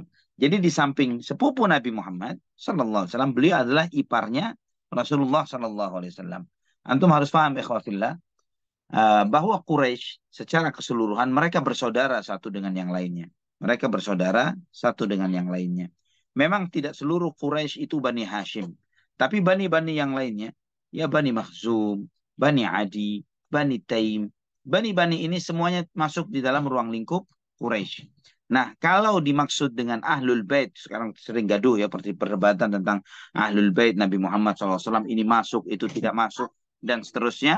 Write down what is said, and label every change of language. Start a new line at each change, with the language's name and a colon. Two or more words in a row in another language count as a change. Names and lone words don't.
Indonesian: Jadi di samping sepupu Nabi Muhammad SAW, beliau adalah iparnya Rasulullah SAW. Antum harus paham, ikhwatillah, bahwa Quraisy secara keseluruhan mereka bersaudara satu dengan yang lainnya. Mereka bersaudara satu dengan yang lainnya. Memang tidak seluruh Quraisy itu Bani Hashim. Tapi bani-bani yang lainnya, ya Bani Makhzum, Bani Adi, Bani Taim. Bani-bani ini semuanya masuk di dalam ruang lingkup Quraisy. Nah, kalau dimaksud dengan Ahlul Bait, sekarang sering gaduh ya, seperti perdebatan tentang Ahlul Bait Nabi Muhammad SAW, ini masuk, itu tidak masuk, dan seterusnya.